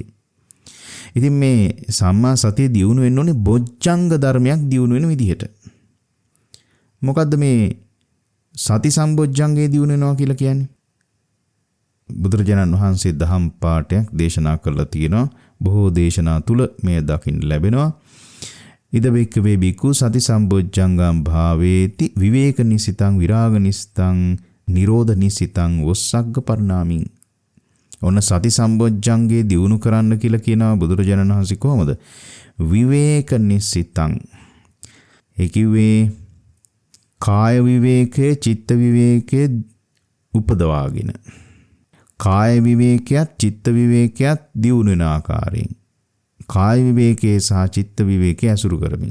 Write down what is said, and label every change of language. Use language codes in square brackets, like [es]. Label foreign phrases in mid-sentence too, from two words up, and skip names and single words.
[si] ඉතින් මේ සම්මා සතිය දියුණු වෙන්න ඕනේ බොජ්ජංග ධර්මයක් දියුණු වෙන විදිහට. මොකද්ද මේ සති සම්බොජ්ජංගේ දියුණු වෙනවා කියලා කියන්නේ? බුදුරජාණන් වහන්සේ දහම් පාඨයක් දේශනා කරලා තියෙනවා. බොහෝ දේශනා තුල මේ දකින්න ලැබෙනවා. [pi] ඉද බික්කවේ බිකු සති සම්බොජ්ජංගම් භාවේති විවේක නිසිතං විරාග නිසිතං නිරෝධ නිසිතං වොස්සග්ග පරිණාමින්. [si] ඔන්න සති සම්බොජ්ජංගේ දියුණු කරන්න කියලා කියනවා බුදුරජාණන් වහන්සේ. කොහොමද? [pi] විවේක නිසිතං. [si] ඒ කිව්වේ කාය විවේකයේ චිත්ත විවේකයේ උපදවාගෙන කාය විවේකයක් චිත්ත විවේකයක් දියුණු වෙන ආකාරයෙන් කාය විවේකයේ සහ චිත්ත විවේකයේ අසුරු කරමින්.